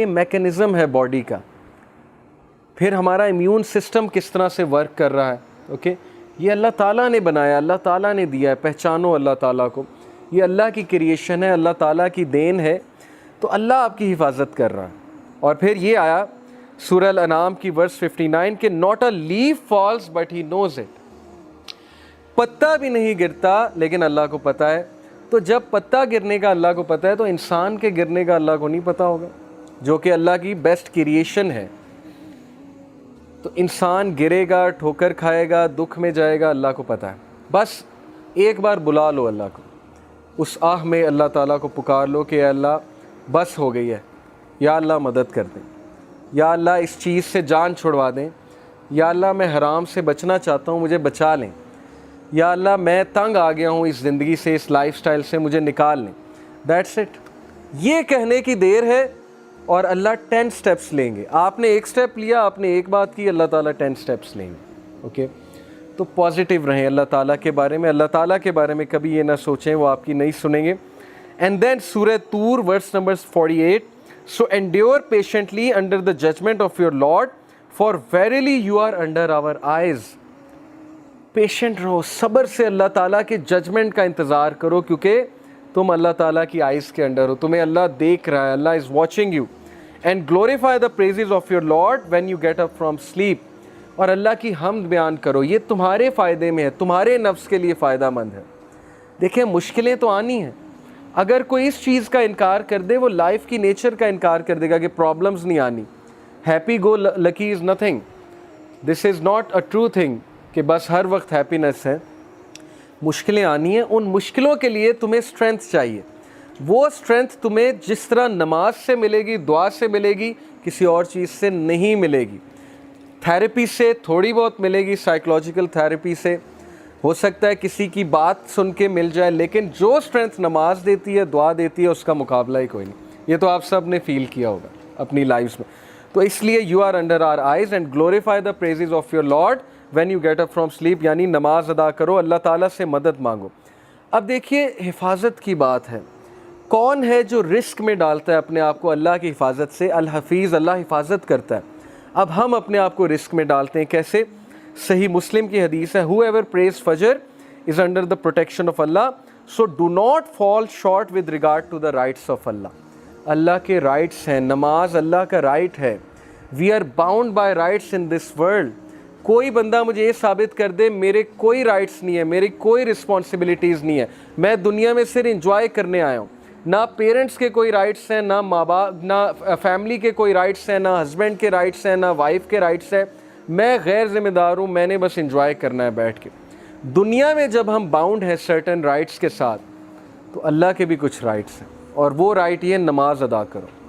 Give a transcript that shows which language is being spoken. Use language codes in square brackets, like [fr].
[ur] یہ میکینزم ہے باڈی کا. پھر ہمارا امیون سسٹم کس طرح سے ورک کر رہا ہے. اوکے, یہ اللہ تعالیٰ نے بنایا, اللہ تعالیٰ نے دیا ہے. پہچانو اللہ تعالیٰ کو, یہ اللہ کی کریشن ہے, اللہ تعالیٰ کی دین ہے. تو اللہ آپ کی حفاظت کر رہا ہے. اور پھر یہ آیا سورہ الانعام کی ورس 59 کہ [en] not a leaf falls but he knows it. [ur] پتا بھی نہیں گرتا لیکن اللہ کو پتہ ہے. تو جب پتا گرنے کا اللہ کو پتہ ہے تو انسان کے گرنے کا اللہ کو نہیں پتہ ہوگا, جو کہ اللہ کی بیسٹ کریشن ہے. تو انسان گرے گا, ٹھوکر کھائے گا, دکھ میں جائے گا, اللہ کو پتہ ہے. بس ایک بار بلا لو اللہ کو, اس آہ میں اللہ تعالیٰ کو پکار لو کہ اے اللہ بس ہو گئی ہے, یا اللہ مدد کر دیں, یا اللہ اس چیز سے جان چھڑوا دیں, یا اللہ میں حرام سے بچنا چاہتا ہوں مجھے بچا لیں, یا اللہ میں تنگ آ گیا ہوں اس زندگی سے, اس لائف سٹائل سے, مجھے نکال لیں. [en] That's it. [ur] یہ کہنے کی دیر ہے اور اللہ 10 سٹیپس لیں گے. آپ نے ایک سٹیپ لیا, آپ نے ایک بات کی, اللہ تعالیٰ 10 سٹیپس لیں گے. اوکے, تو پازیٹیو رہیں اللہ تعالیٰ کے بارے میں. اللہ تعالیٰ کے بارے میں کبھی یہ نہ سوچیں وہ آپ کی نہیں سنیں گے. [en] and then [ur] سورہ طور verse number 48, [en] so endure patiently under the judgment of your Lord, for verily you are under our eyes. [ur] Patient رہو, صبر سے اللہ تعالیٰ کے ججمنٹ کا انتظار کرو, کیونکہ تم اللہ تعالیٰ کی آئیز کے انڈر ہو, تمہیں اللہ دیکھ رہا ہے, [en] اللہ is watching you. And glorify the praises of your lord when you get up from sleep. [ur] اور اللہ کی حمد بیان کرو, یہ تمہارے فائدے میں ہے, تمہارے نفس کے لیے فائدہ مند ہے. دیکھیں مشکلیں تو آنی ہیں. اگر کوئی اس چیز کا انکار کر دے وہ لائف کی نیچر کا انکار کر دے گا کہ پرابلمز نہیں آنی. [en] Happy go lucky is nothing. This is not a true thing [ur] کہ بس ہر وقت ہیپینس ہے. مشکلیں آنی ہیں, ان مشکلوں کے لیے تمہیں اسٹرینتھ چاہیے. وہ اسٹرینتھ تمہیں جس طرح نماز سے ملے گی, دعا سے ملے گی, کسی اور چیز سے نہیں ملے گی. تھیراپی سے تھوڑی بہت ملے گی, سائیکولوجیکل تھیراپی سے ہو سکتا ہے کسی کی بات سن کے مل جائے, لیکن جو اسٹرینتھ نماز دیتی ہے, دعا دیتی ہے, اس کا مقابلہ ہی کوئی نہیں. یہ تو آپ سب نے فیل کیا ہوگا اپنی لائفز میں. تو اس لیے [en] You are under our eyes and glorify the praises of your lord when you get up from sleep. [ur] یعنی نماز ادا کرو, اللہ تعالیٰ سے مدد مانگو. اب دیکھیے حفاظت کی بات ہے. کون ہے جو رسک میں ڈالتا ہے اپنے آپ کو اللہ کی حفاظت سے؟ الحفیظ, اللہ حفاظت کرتا ہے. اب ہم اپنے آپ کو رسک میں ڈالتے ہیں کیسے؟ صحیح مسلم کی حدیث ہے, [en] whoever prays فجر is under the protection of Allah, so do not fall short with regard to the rights of Allah. [ur] اللہ کے رائٹس ہیں, نماز اللہ کا رائٹ ہے. [en] we are bound by rights in this world. [ur] کوئی بندہ مجھے یہ ثابت کر دے میرے کوئی رائٹس نہیں ہے, میری کوئی رسپانسبلٹیز نہیں ہے, میں دنیا میں صرف انجوائے کرنے آیا ہوں. نہ پیرنٹس کے کوئی رائٹس ہیں, نہ ماں باپ, نہ فیملی کے کوئی رائٹس ہیں, نہ ہسبینڈ کے رائٹس ہیں, نہ وائف کے رائٹس ہیں. میں غیر ذمہ دار ہوں, میں نے بس انجوائے کرنا ہے بیٹھ کے. دنیا میں جب ہم باؤنڈ ہیں سرٹن رائٹس کے ساتھ, تو اللہ کے بھی کچھ رائٹس ہیں, اور وہ رائٹ یہ نماز ادا کرو.